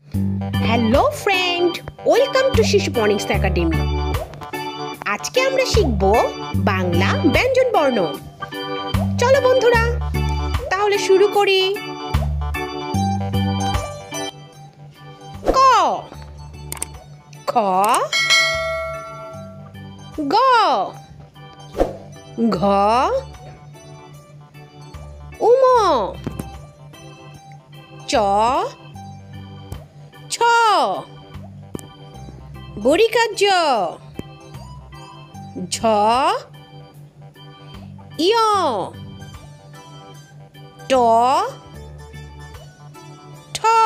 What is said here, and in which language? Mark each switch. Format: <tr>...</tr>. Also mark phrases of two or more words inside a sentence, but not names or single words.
<en>Hello friend, welcome to Shishu Phonics Academy.</en> <bn>আজকে আমরা শিখব বাংলা ব্যঞ্জন বর্ণ। চলো বন্ধুরা, তাহলে শুরু করি। ক, খ, গ, ঘ, উম, চ, ছ, বরিকার্য, ঝ, ইয়, ট, ঠ,</bn>